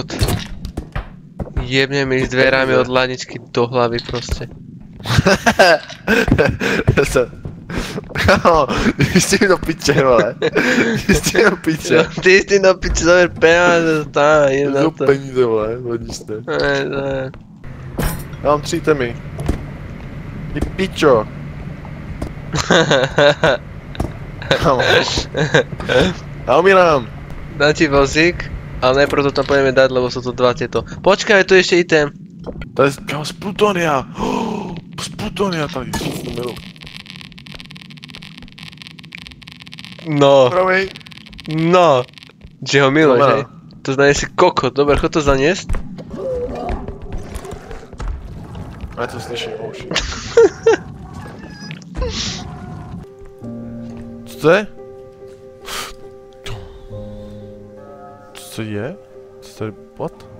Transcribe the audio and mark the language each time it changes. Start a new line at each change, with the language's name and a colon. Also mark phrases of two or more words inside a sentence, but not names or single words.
Slovak: Jebne mi s dverami od hľadničky do hlavy proste. Ty si do piče, vole. Ty si do piče. Ty si do piče, zober peniaze, stále, idem na to.
Czech: Peníze, vole, hodíš to. Já mám 3 temy. Ty pičo. Já umírám.
Slovak: Dám ti vozík, ale najprv to tam pôjdeme dať, lebo sú to dva tieto. Počkaj, tu ešte item.
Czech: To je z Plutonia. Z Plutonia tady. No. Pravej.
Slovak: No. Že ho miluješ, hej? To znamená si kokot, dobre, chod to zaniesť.
Czech: Já to slyším,
English: oh shit.
Czech: Co to je? Co to je? Co to je? What?